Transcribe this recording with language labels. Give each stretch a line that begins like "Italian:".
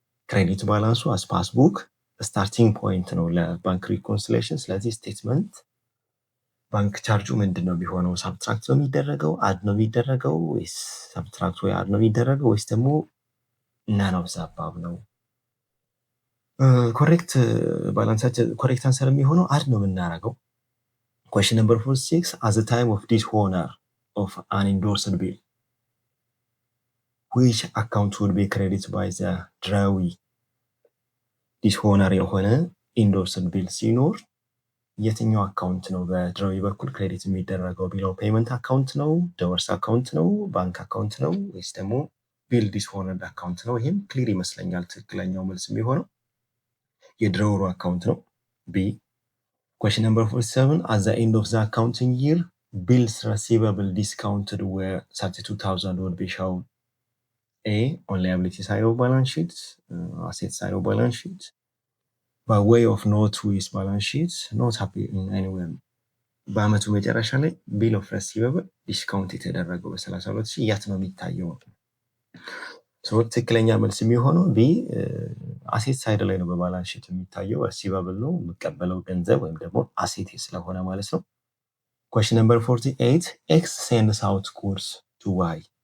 Amharic: ክሬዲት ባላንሱ
English: as passbook
Amharic: ስታርቲንግ ፖይንት ነው ለባንክ ሪኮንሲሌሽን። ስለዚህ ስቴትመንት ባንክ ቻርጁ ምንድን ነው የሚሆነው? ሳብትራክት ነው የሚደረገው፣ አድ ነው የሚደረገው ወይስ ሳብትራክት ወይ አድ ነው የሚደረገው ወይስ ደግሞ ናን ኦፍ ዘ አባቭ ነው? ኮሬክት ባላንሳችን ኮሬክት አንሰር የሚሆነው አድ ነው የምናደርገው።
English: question number 46 at the time of dishonour of an endorsed bill which account would be credited by the drawee?
Amharic: ዲስሆነር የሆነ ኢንዶርስድ ቢል ሲኖር የትኛው አካውንት ነው በድራዊ በኩል ክሬዲት የሚደረገው? ቢል ኦፍ ፔመንት አካውንት ነው፣ ዶወርስ አካውንት ነው፣ ባንክ አካውንት ነው ወይስ ደግሞ ቢል ዲስሆነርድ አካውንት ነው? ይሄም ክሊር ይመስለኛል። ትክክለኛው መልስ የሚሆነው የድራወሩ አካውንት ነው ቢ።
English: question number 47 at the end of the accounting year bills receivable discounted where 32,000 would be shown. A, on liability side of balance sheet, asset side of balance sheet, by way of note with balance sheet, not happy in anywhere.
Amharic: በአመቱ መጨረሻ ላይ
English: bill of receivable
Amharic: ዲስካውንት የተደረገው በ32,000 ያት ነው የሚታየው። ትክክለኛ መልስ የሚሆነው ቢ አሴት ሳይድ ላይ ነው በባላንስ ሺት የሚታየው። ሪሲቨብል ነው የሚቀበለው ገንዘብ ወይም ደግሞ አሴት ስለሆነ ማለት ነው።
English: question number 48 x sends out goods to y.